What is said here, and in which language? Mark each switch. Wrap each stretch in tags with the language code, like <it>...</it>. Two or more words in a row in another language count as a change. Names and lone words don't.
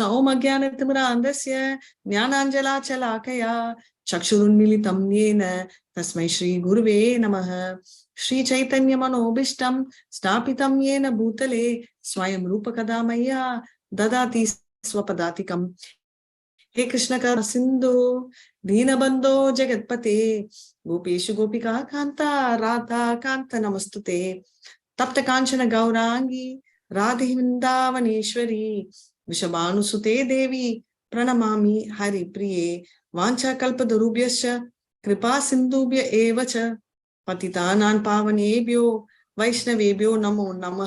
<sa>ॐ अज्ञानतिमिरान्धस्य ज्ञानाञ्जनशलाकया चक्षुरुन्मीलितं येन तस्मै श्री गुरवे नमः. श्री चैतन्य मनोऽभीष्टं स्थापितं येन भूतले स्वयं रूपः कदा मह्यं ददाति स्वपदान्तिकम्. हे कृष्ण कर सिंधु दीनबंधो जगत्पते गोपेशु गोपिका कांता राधा कांत नमस्तुते. तप्त कांचन गौरांगी राधे वृंदावनेश्वरी वृषभानुसुते देवी प्रणमामि हरिप्रिये. वाञ्छा कल्पतरुभ्यश्च कृपा सिन्धुभ्य एव च पतितानां पावनेभ्यो वैष्णवेभ्यो नमो नमः.</sa>